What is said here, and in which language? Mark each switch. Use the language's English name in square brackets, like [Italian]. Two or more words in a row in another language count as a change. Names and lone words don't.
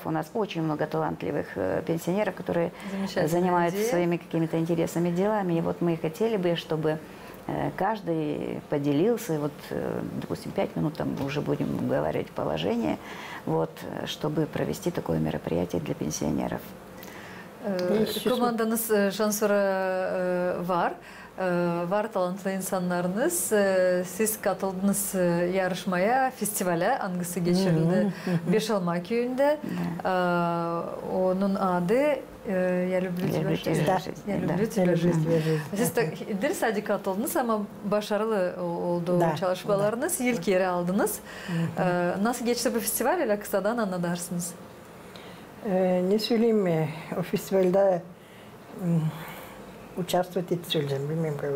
[Russian] У нас очень много талантливых пенсионеров, которые занимаются своими какими-то интересными делами. И вот мы хотели бы, чтобы каждый поделился. И вот, допустим, 5 минут там мы уже будем говорить положение, вот, чтобы провести такое мероприятие для пенсионеров. [Gagauz] Команданız şansları var. Var talantlı insanlarınız. Siz katıldınız yarışmaya, festivale. Hangisi geçirildi? Beşalma köyünde. Onun adı Я люблю тебя жизнь. Я люблю тебя жизнь. Siz de sadece katıldınız ama başarılı oldu çalışmalarınız. İlk yeri aldınız. Nasıl geçti bu festival? Öyle kısadan anlatarsınız. Ne söyleyeyim, o festivalde участвовать etti söyleyeceğim, bilmiyorum kardeş.